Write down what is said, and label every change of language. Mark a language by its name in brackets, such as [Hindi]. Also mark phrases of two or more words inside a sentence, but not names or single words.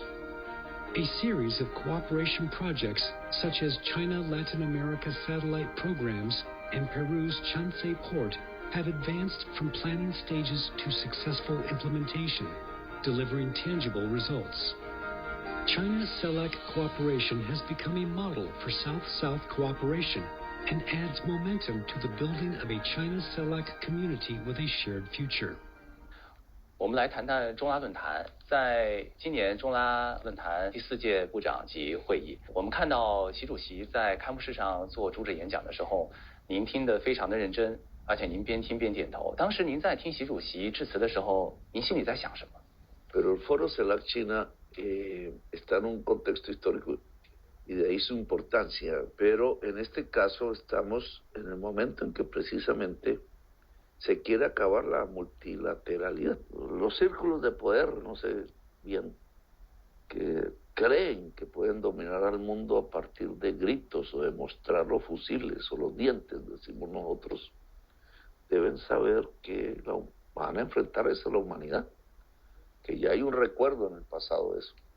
[English] A series of cooperation projects, such as China-Latin America satellite programs and Peru's Chancay Port, have advanced from planning stages to successful implementation, delivering tangible results. China-CELAC cooperation has become a model for South-South cooperation and adds momentum to the building of a China-CELAC community with a shared future. [Chinese] 我们来谈谈中拉论坛。在今年中拉论坛第4届部长级会议，我们看到习主席在开幕式上做主旨演讲的时候，您听得非常的认真，而且您边听边点头。当时您在听习主席致辞的时候，您心里在想什么？ [Spanish] Pero el Foro CELAC China está en un contexto histórico y de ahí su importancia, pero en este caso estamos en el momento en que precisamente se quiere acabar la multilateralidad. Los círculos de poder, no sé bien, que creen que pueden dominar al mundo a partir de gritos o de mostrar los fusiles o los dientes, decimos nosotros, deben saber que van a enfrentar eso a la humanidad, que ya hay un recuerdo en el pasado de eso.